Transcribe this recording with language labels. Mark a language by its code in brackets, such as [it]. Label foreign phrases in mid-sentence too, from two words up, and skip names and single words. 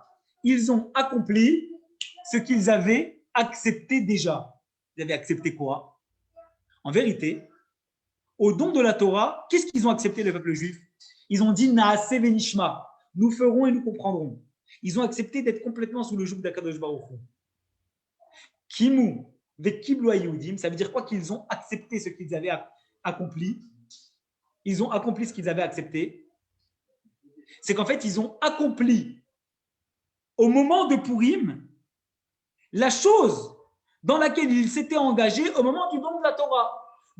[fr] Ils ont accompli ce qu'ils avaient accepté déjà. Ils avaient accepté quoi? En vérité, au don de la Torah, qu'est-ce qu'ils ont accepté, le peuple juif? Ils ont dit « [he] נעשה ונשמע [fr] ». Nous ferons et nous comprendrons. Ils ont accepté d'être complètement sous le joug d' [he] הקדוש ברוך הוא. קימו וקבלו היהודים, [fr] ça veut dire quoi? Qu'ils ont accepté ce qu'ils avaient accompli. Ils ont accompli ce qu'ils avaient accepté. C'est qu'en fait, ils ont accompli au moment de Purim la chose dans laquelle ils s'étaient engagés au moment du don de la Torah.